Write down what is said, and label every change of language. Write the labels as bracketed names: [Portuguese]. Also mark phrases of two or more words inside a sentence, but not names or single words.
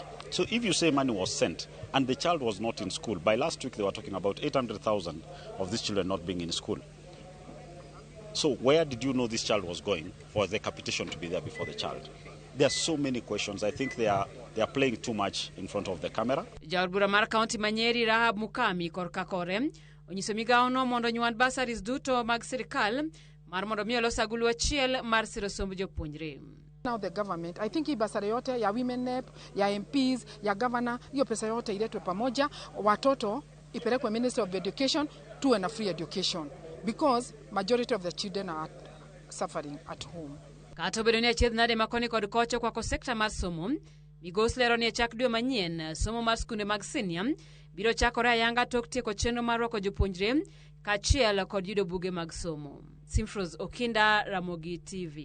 [English] So if you say money was sent and the child was not in school, by last week they were talking about 800,000 of these children not being in school. So where did you know this child was going for the capitation to be there before the child? There are so many questions. I think they are playing too much in front of the camera. [Luo (Kenya and Tanzania)] Jaod bura mar County Manyeri Rahab Mukami korka kore onyiso migawo no mondo nyuand basaris duto mag sirikal mar mondo mi olos agulu achiel mar siro somb jopuonjre. [English] Now the government, I think [Swahili] hii basari yote ya women rep, ya MPs, ya governor, hiyo pesa yote iletwe pamoja, watoto ipelekwe Ministry of Education, tuwe na [English] free education because majority of the children are suffering at home. [Luo (Kenya and Tanzania)] Kato bedo ni achiedh nade makoni kod kocho kwa sekta mar somo, migos lero ni chak dwe manyien somo mar skunde mag senior biro chakore ayanga tok tieko chenro mar rwako jopuonjre kaachiel kod yudo buge mag somo. Simfros Okinda, Ramogi TV.